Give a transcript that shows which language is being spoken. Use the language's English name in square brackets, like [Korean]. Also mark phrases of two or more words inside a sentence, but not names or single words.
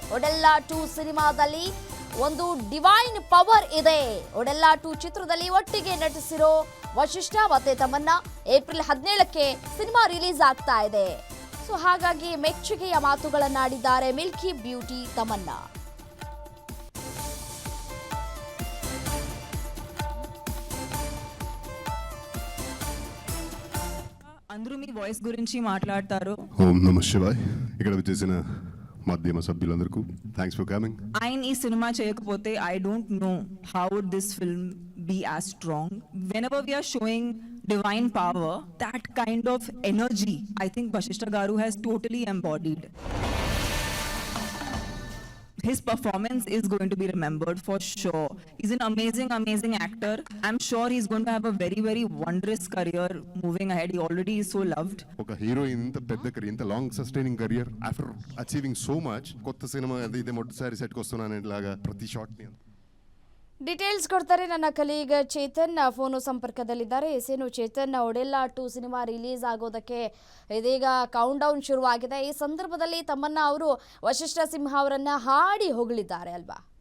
[Kannada] ಒಡೆಲ್ಲಾ 2 ಸಿನಿಮಾದಲ್ಲಿ ಒಂದು [English] divine power [Kannada] ಇದೆ. ಒಡೆಲ್ಲಾ 2 ಚಿತ್ರದಲ್ಲಿ ಒಟ್ಟಿಗೆ ನಟಿಸಿರೋ ವಶಿಷ್ಠ ಮತ್ತೆ ತಮ್ಮನ್ನ ಏಪ್ರಿಲ್ 17ಕ್ಕೆ ಸಿನಿಮಾ ರಿಲೀಸ್ ಆಗ್ತಾ ಇದೆ. ಸೊ ಹಾಗಾಗಿ ಮೆಚ್ಚುಗೆಯ ಮಾತುಗಳನ್ನಾಡಿದ್ದಾರೆ [English] milky beauty [Kannada] ತಮನ್ನಾ. [Telugu] అందరూ మీ వాయిస్ గురించి మాట్లాడతారు. [Sanskrit] ఓం నమః శివాయ్. [Telugu] ఇక్కడ వచ్చేసిన మాధ్యమ సభ్యులందరికీ [English] thanks for coming. [Telugu] ఆయన ఈ సినిమా చేయకపోతే [English] I don't know how would this film be as strong. whenever we are showing divine power, that kind of energy I think Vashishta garu has totally embodied. His performance is going to be remembered for sure. He's an amazing actor. I'm sure he's going to have a very wondrous career moving ahead. He already is so loved. [Telugu] ఒక హీరో ఇంత పెద్ద కెరీర్, ఇంత [English] long sustaining career after achieving so much. [Telugu] కొత్త సినిమా ఇది మొదటిసారి సెట్కి వస్తున్నాను ఇలాగా [Kannada] ಪ್ರತಿ ಶಾಟ್ [Telugu] ని [Kannada] ಡೀಟೇಲ್ಸ್ ಕೊಡ್ತಾರೆ ನನ್ನ ಕಲೀಗ್ ಚೇತನ್. ಫೋನು ಸಂಪರ್ಕದಲ್ಲಿದ್ದಾರೆ. ಎಸೇನು ಚೇತನ್, ಒಡೆಲ್ಲಾ 2 ಸಿನಿಮಾ ರಿಲೀಸ್ ಆಗೋದಕ್ಕೆ ಇದೀಗ ಕೌಂಟ್ ಡೌನ್ ಶುರುವಾಗಿದೆ. ಈ ಸಂದರ್ಭದಲ್ಲಿ ತಮ್ಮನ್ನ ಅವರು ವಶಿಷ್ಠ ಸಿಂಹ ಅವರನ್ನ ಹಾಡಿ ಹೊಗಳಿದ್ದಾರೆ ಅಲ್ವಾ?